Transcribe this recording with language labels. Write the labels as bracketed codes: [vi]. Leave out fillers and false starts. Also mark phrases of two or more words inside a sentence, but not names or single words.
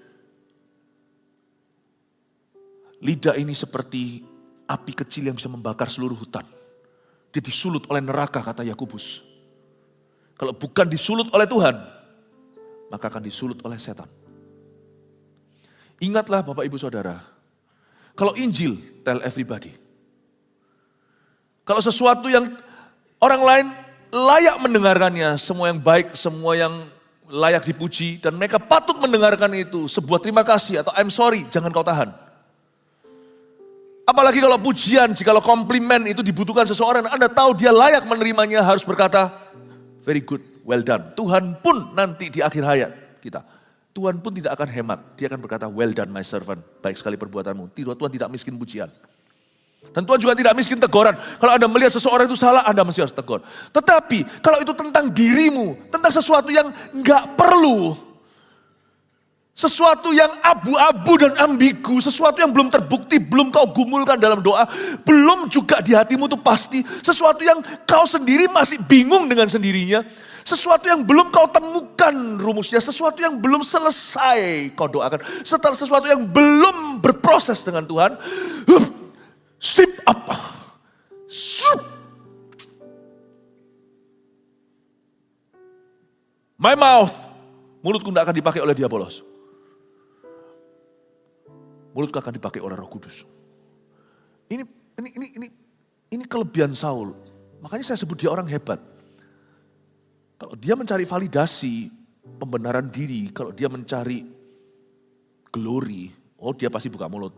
[id] Lidah ini seperti api kecil yang bisa membakar seluruh hutan. Dia disulut oleh neraka, kata Yakobus. Kalau bukan disulut oleh Tuhan, maka akan disulut oleh setan. Ingatlah Bapak Ibu Saudara, kalau Injil, [en] tell everybody. [id] Kalau sesuatu yang orang lain layak mendengarkannya, semua yang baik, semua yang layak dipuji, dan mereka patut mendengarkan itu, sebuah terima kasih atau [en] I'm sorry, [id] jangan kau tahan. Apalagi kalau pujian, jikalau komplimen itu dibutuhkan seseorang, Anda tahu dia layak menerimanya, harus berkata, [en] very good, well done. [id] Tuhan pun nanti di akhir hayat kita, Tuhan pun tidak akan hemat. Dia akan berkata, [en] well done my servant, [id] baik sekali perbuatanmu. Tuhan tidak miskin pujian. Dan Tuhan juga tidak miskin teguran. Kalau Anda melihat seseorang itu salah, Anda mesti harus tegur. Tetapi kalau itu tentang dirimu, tentang sesuatu yang enggak perlu, sesuatu yang abu-abu dan ambigu, sesuatu yang belum terbukti, belum kau gumulkan dalam doa, belum juga di hatimu itu pasti, sesuatu yang kau sendiri masih bingung dengan sendirinya, sesuatu yang belum kau temukan rumusnya, sesuatu yang belum selesai kau doakan, sesuatu yang belum berproses dengan Tuhan, [en] sip up. My mouth, [id] mulutku tidak akan dipakai oleh diabolos. Mulutku akan dipakai oleh Roh Kudus. Ini kelebihan Saul. Makanya saya sebut dia orang hebat. Kalau dia mencari validasi, pembenaran diri, kalau dia mencari glory, oh dia pasti buka mulut.